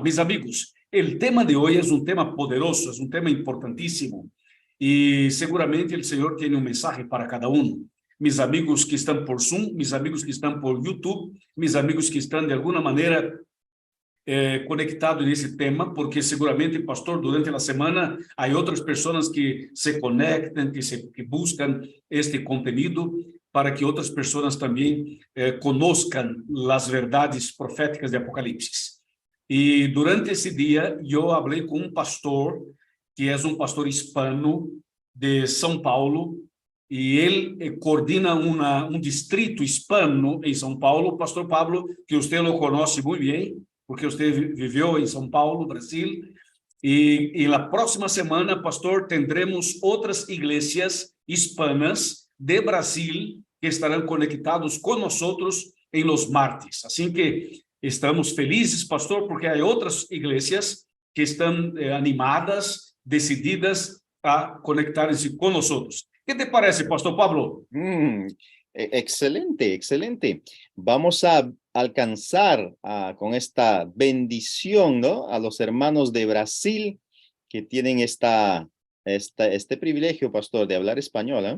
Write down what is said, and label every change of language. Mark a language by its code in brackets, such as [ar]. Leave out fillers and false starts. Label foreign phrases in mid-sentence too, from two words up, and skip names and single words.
[es] Mis amigos, el tema de hoy es un tema poderoso, es un tema importantísimo. Y seguramente el Señor tiene un mensaje para cada uno. Mis amigos que están por Zoom, mis amigos que están por YouTube, mis amigos que están de alguna manera conectado [pt] nesse tema, porque seguramente, pastor, durante a semana há outras pessoas que se conectam, que buscam este conteúdo para que outras pessoas também conozcam as verdades proféticas de Apocalipse. E durante esse dia, eu falei com um pastor, que é um pastor hispano de São Paulo, e ele coordena distrito hispano em São Paulo, pastor Pablo, que você lo conhece muito bem, porque você viveu em São Paulo, Brasil, e na próxima semana, pastor, tendremos outras igrejas hispanas de Brasil que estarão conectados com nós em [es] los martes. [pt] Assim que estamos felizes, pastor, porque há outras igrejas que estão animadas, decididas a conectar-se com nós. [es] ¿Qué te parece, pastor Pablo? Excelente, excelente. Vamos a alcanzar con esta bendición, ¿no? A los hermanos de Brasil que tienen este privilegio, pastor, de hablar español, ¿eh?